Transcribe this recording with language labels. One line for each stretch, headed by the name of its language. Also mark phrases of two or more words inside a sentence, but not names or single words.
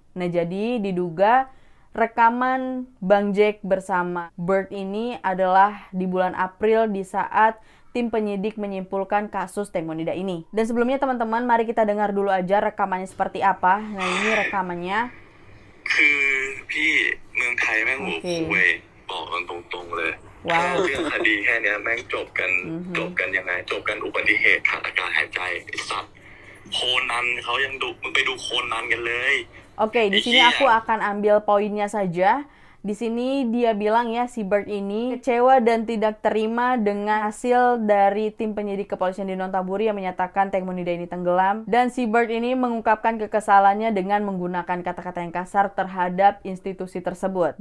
Indonesian: Nah, jadi diduga rekaman Bang Jack bersama Bert ini adalah di bulan April di saat tim penyidik menyimpulkan kasus Teng Monida ini. Dan sebelumnya teman-teman, mari kita dengar dulu aja rekamannya seperti apa. Nah, ini rekamannya.
Thai: คือพี่เมืองไทยแม่งหัวคุยบอกกันตรงๆเลย ว้าว เรื่องคดีแค่เนี้ยแม่งจบกันยังไงจบกันอุบัติเหตุขาดอากาศหายใจไอ้สัตว์โคนันเขายังดุมึงไปดูโคนันกันเลย Oke,
Indonesian: di sini aku akan ambil poinnya saja. Di sini dia bilang ya, si Bert ini kecewa dan tidak terima dengan hasil dari tim penyidik kepolisian di Nonthaburi yang menyatakan Teng Monida ini tenggelam. Dan si Bert ini mengungkapkan kekesalannya dengan menggunakan kata-kata yang kasar terhadap institusi tersebut.